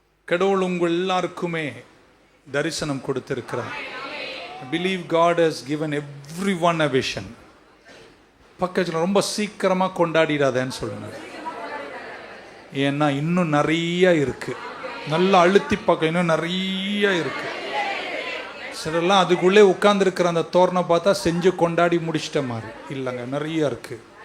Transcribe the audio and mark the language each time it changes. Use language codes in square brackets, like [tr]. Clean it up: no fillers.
[ta] கடவுள் உங்கள் எல்லாருக்குமே தரிசனம் கொடுத்திருக்கிறார். [en] I believe God has given everyone a vision. [ta] பக்கத்தில் ரொம்ப சீக்கிரமாக கொண்டாடிடாதேன்னு சொல்லுங்க. ஏன்னா இன்னும் நிறைய இருக்கு, நல்லா அழுத்தி பார்க்க இன்னும் நிறைய இருக்கு. சிலர்லாம் அதுக்குள்ளே உட்கார்ந்துருக்கிற அந்த தோரணை பார்த்தா செஞ்சு கொண்டாடி முடிச்சிட்ட மாதிரி இல்லைங்க, நிறைய இருக்கு.